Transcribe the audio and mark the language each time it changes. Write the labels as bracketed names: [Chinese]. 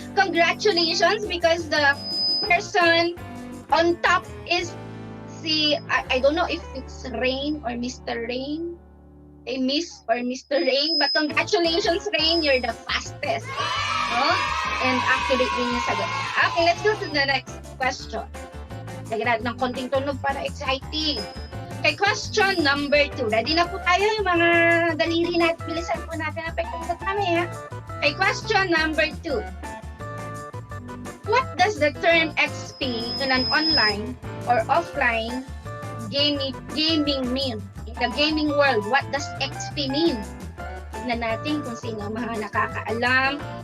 [English] Congratulations because the person on top is I don't know if it's Rain or Mr. Rain. Miss or Mr. Rain. But congratulations, Rain. You're the fastest. And accurate [Filipino] rin yung sagot. [English] Okay, let's go to the next question. [Filipino] Lagyan natin ng konting tunog para exciting. [English] Okay, question number 2. [Filipino] Ready na po tayo yung mga daliri natin. Bilisan po natin ang pagkakas namin. [English] Okay, question number 2. What does the term XP in an online or offline gaming mean? In the gaming world, what does XP mean? [Filipino] Tignan natin kung sino mga nakakaalam.